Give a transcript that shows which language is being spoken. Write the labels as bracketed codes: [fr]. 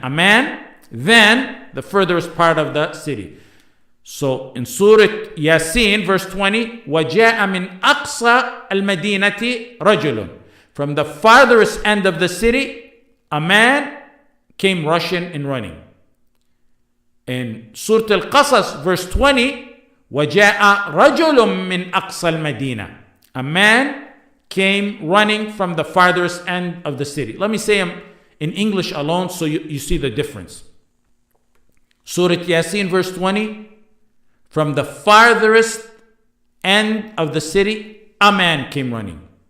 [en] A man, then the furthest part of the city. So in Surah Yasin, verse 20, [ar] وَجَاءَ مِنْ أَقْصَى الْمَدِينَةِ رَجُلٌ. [en] From the farthest end of the city, a man came rushing and running. In Surah Al-Qasas, verse 20, [ar] وَجَاءَ رَجُلٌ مِّنْ أَقْصَى الْمَدِينَةِ. [en] A man came running from the farthest end of the city. Let me say them in English alone so you see the difference. Surah Yasin, verse 20, from the farthest end of the city, a man came running.